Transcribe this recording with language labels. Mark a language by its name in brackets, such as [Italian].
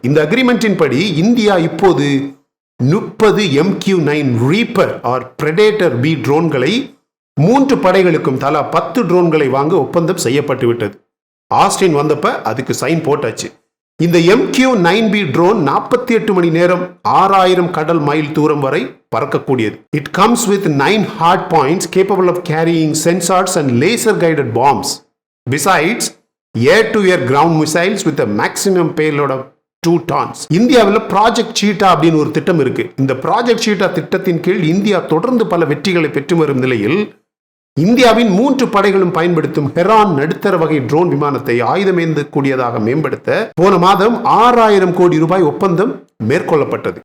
[Tamil] இந்த அக்ரிமெண்டின் படி இந்தியா இப்போது 30 MQ-9 reaper R predator B ட்ரோன்களை 3 படைகளுக்கும் தலா 10 ட்ரோன்களை வாங்க ஒப்பந்தம் செய்யப்பட்டு விட்டது. ஆஸ்டின் வந்தப்ப அதுக்கு சைன் போட்டாச்சு. இந்த MQ-9B ட்ரோன் 48 மணி நேரம் 6000 கடல் மைல் தூரம் வரை பறக்கக்கூடியது. [English] It comes with 9 hard points capable of carrying sensors and laser guided bombs. Besides, air-to-air ground missiles with a maximum payload of 2 tons. [Tamil] இந்தியாவில் ப்ராஜெக்ட் சீட்டா அப்படின்னு ஒரு திட்டம் இருக்கு. இந்த ப்ராஜெக்ட் சீட்டா திட்டத்தின் கீழ் இந்தியா தொடர்ந்து பல வெற்றிகளை பெற்று வரும் நிலையில் இந்தியாவின் 3 படைகளும் பயன்படுத்தும் ஹெரான் நடுத்தர வகை ட்ரோன் விமானத்தை ஆயுதமேந்த கூடியதாக மேம்படுத்த போன மாதம் $6000 கோடி ஒப்பந்தம் மேற்கொள்ளப்பட்டது.